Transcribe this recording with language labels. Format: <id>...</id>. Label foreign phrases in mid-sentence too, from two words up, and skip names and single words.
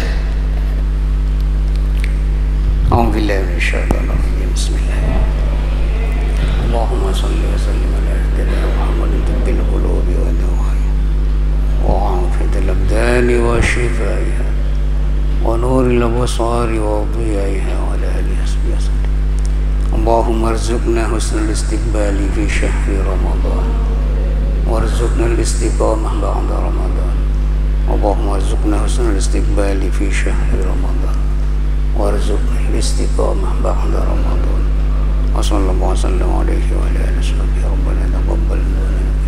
<ar>الحمد لله إن شاء الله. بسم الله. اللهم صل وسلم على سيدنا محمد طب القلوب ودوائها وعافية الأبدان وشفائها ونور الأبصار وضيائها وعلى آله وسلم. اللهم ارزقنا حسن الاستقبال في شهر رمضان وارزقنا الاستقامة بعد رمضان. اللهم ارزقنا حسن الاستقبال في شهر رمضان وارزقنا الاستقامة بعد رمضان. وصلى الله عليه وآله وصحبه ربنا تقبل منا</ar>